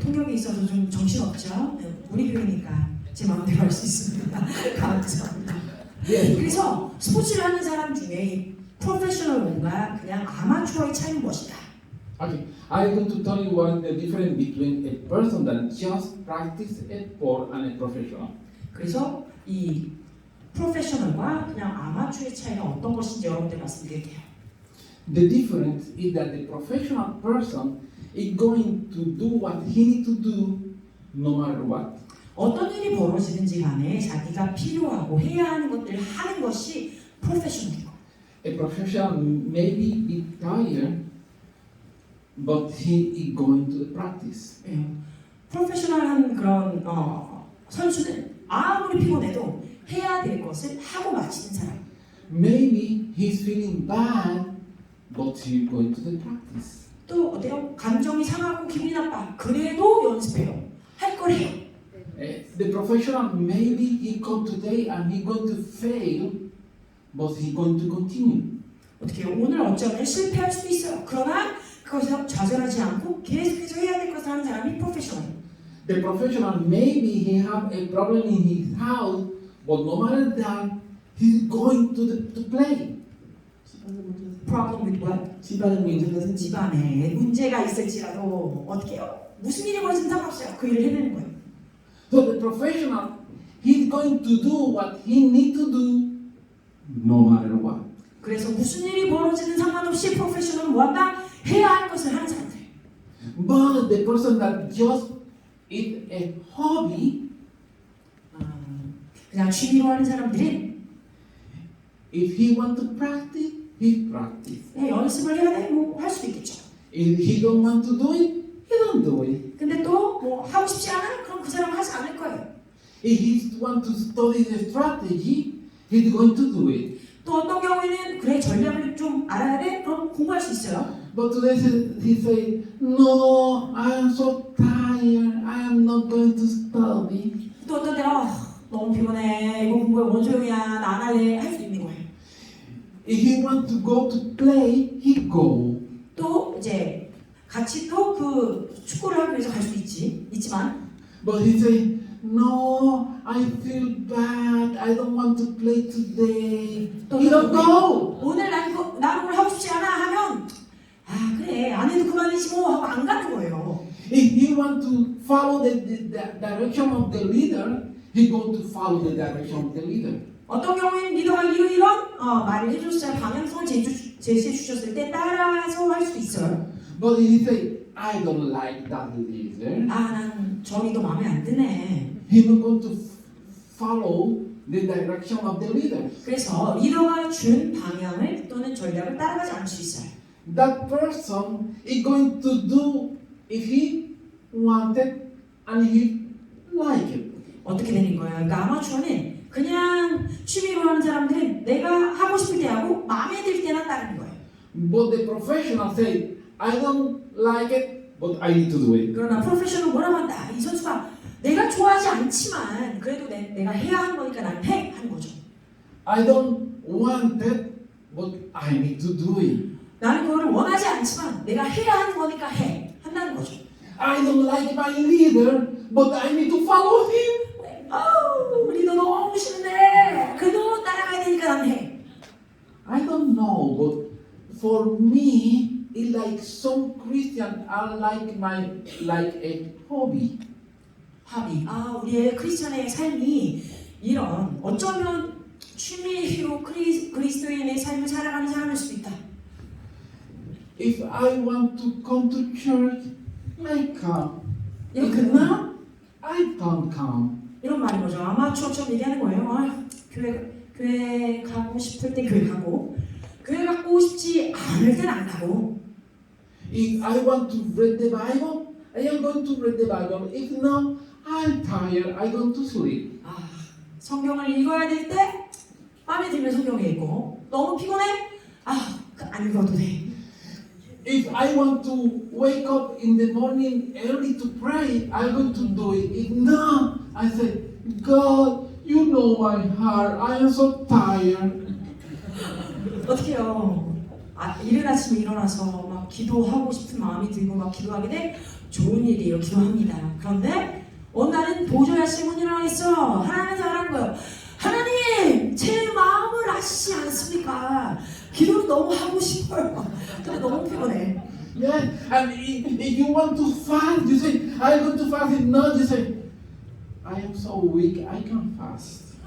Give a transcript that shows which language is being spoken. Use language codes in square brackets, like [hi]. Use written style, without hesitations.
[ko] 통역에 있어서 좀 정신없죠. 우리 교회니까 제 마음대로 할 수 있습니다. 감사합니다. 그래서 스포츠를 하는 사람 중에 프로페셔널과 그냥 아마추어의 차이는 무엇이다? [en] Okay, I'm going to tell you what is the difference between a person that just practice a sport and a professional. [ko] 그래서 이 프로페셔널과 그냥 아마추어의 차이가 어떤 것인지 여러분들 말씀드릴게요. [en] The difference is that the professional person is going to do what he needs to do no matter what. [ko] 어떤 일이 벌어지는지 간에 자기가 필요하고 해야 하는 것들을 하는 것이 프로페셔널이고. [en] A professional may be tired, but he is going to the practice. [ko] 프로페셔널한 그런 선수는 아무리 피곤해도 해야 될 것을 하고 마치는 사람. [en] Maybe he's feeling bad, but he's going to the practice. [ko] 또 어때요? 감정이 상하고 기분이 나빠. 그래도 연습해요. 할 걸 해요. [en] The professional, maybe he come today and he going to fail, but he going to continue. [ko] 어떻게 오늘 어쩌면 실패할 수도 있어요. 그러나 그것에서 좌절하지 않고 계속해서 해야 될 것을 하는 사람이 프로페셔널. [en] The professional, maybe he have a problem in his house, but no matter that, he's going to play. Problem with what? [ko] 집안의 문제가 생기지. 집안에 문제가 있을지라도 어떻게 해요? 무슨 일이 벌어진 상관없어요. 그 일을 해내는 거예요. [en] So the professional, he's going to do what he need to do, no matter what. [ko] 그래서 무슨 일이 벌어지는 상관없이 프로페셔널은 뭐한다? 해야 할 것을 하는 사람들. [en] But the person that just is a hobby, [ko] 그냥 취미로 하는 사람들은 [en] if he want to practice, he practice. [ko] 연습을 해야 돼? 뭐 할 수도 있겠죠. [en] If he don't want to do it, he don't do it. [ko] 근데 또 뭐 하고 싶지 않아? 그럼 그 사람은 하지 않을 거예요. [en] If he want to study the strategy, he's going to do it. [ko] 또 어떤 경우에는 그래 전략을 좀 알아야 돼? 그럼 공부할 수 있어요. [en] But today he say, no, I am so tired. I am not going to study. [ko] 또 어떤 때는 너무 피곤해. 이거 공부해 뭔 소용이야. 나 안 할래. 할 수 있는 거예요. [en] If he want to go to play, he go. [ko] 또 이제 같이 또 그 축구를 하기 위해서 갈 수도 있지만 [en] But he say, no, I feel bad. I don't want to play today. He don't go. [ko] 오늘 나는 그걸 하고 싶지 않아 하면 그래 안 해도 그만이지 뭐 하고 안 가는 거예요. [en] If he want to follow the direction of the leader, he going to follow the direction of the leader. [ko] 어떤 경우에는 리더가 이런 말을 해줬어요. 방향성을 제시해 주셨을 때 따라서 할 수도 있어요. [en] But if he say, I don't like that leader, [ko] 난 저 리더 마음에 안 드네. [en] he not going to follow the direction of the leader. [ko] 그래서 리더가 준 방향을 또는 전략을 따라가지 않을 수 있어요. [en] That person is going to do if he wanted and he like it. [ko] 어떻게 되는 거예요? 그러니까 아마추어는 그냥 취미로 하는 사람들은 내가 하고 싶을 때 하고 마음에 들 때나 따르는 거예요. [en] But the professional say, I don't like it, but I need to do it. [ko] 그러나 프로페셔널 뭐라고 한다? 이 선수가 내가 좋아하지 않지만 그래도 내가 해야 하는 거니까 난 해! 하는 거죠. [en] I don't want it, but I need to do it. [ko] 나는 그거를 원하지 않지만 내가 해야 하는 거니까 해! 한다는 거죠. [en] I don't like my leader, but I need to follow him. [ko] 리더 너무 싫은데 그래도 따라가야 되니까 난 해. [en] I don't know, but for me, it's like some Christian are like a hobby. [ko] 합의. 우리의 크리스천의 삶이 이런 어쩌면 취미로 그리스도인의 삶을 살아가는 사람일 수도 있다. [en] If I want to come to church, I come. If [ko] 이렇게 [en] not, I don't come. [ko] 이런 말인 거죠. 아마추어처럼 얘기하는 거예요. 교회 가고 싶을 때 교회 가고 교회 가고 싶지 않을 땐 안 가고 [en] If I want to read the Bible, I am going to read the Bible. If not, I'm tired. I go to sleep. [ko] 성경을 읽어야 될 때 마음에 들면 성경을 읽고 너무 피곤해? 안 읽어도 돼. [en] If I want to wake up in the morning early to pray, I'm going to do it. If not, I say, God, you know my heart. I am so tired. [ko] 어떻게 해요? 이른 아침에 일어나서 막 기도하고 싶은 마음이 들고 막 기도하게 돼 좋은 일이에요. 기도합니다. 그런데 어느 날은 도저히 아침에 못 일어나겠어. 하나님한테 말하는 거예요. 하나님, 제 마음을 아시지 않습니까? 기도를 너무 하고 싶어요. 근데 너무 피곤해. [en] Yeah, and if you want to fast, you say, I'm going to fast. If not, you say, I am so weak, I can't fast.